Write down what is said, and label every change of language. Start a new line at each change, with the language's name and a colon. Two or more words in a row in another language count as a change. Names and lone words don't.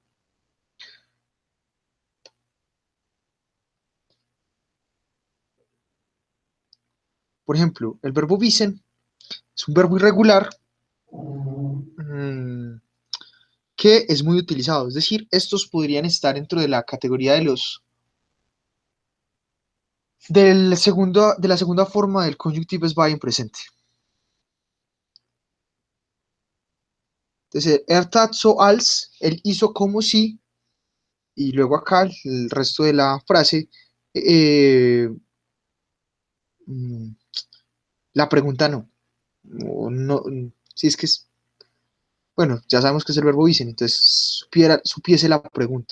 Spanish: Por ejemplo, el verbo wissen es un verbo irregular que es muy utilizado. Es decir, estos podrían estar dentro de la categoría de los de la segunda forma del
German: conjunctives by
Spanish: en presente. Entonces,
German: tat so als,
Spanish: él hizo como si, y luego acá el resto de la frase, eh, mm, la pregunta no. No, si es que es, bueno, ya sabemos que es el verbo dicen, entonces supiese la pregunta.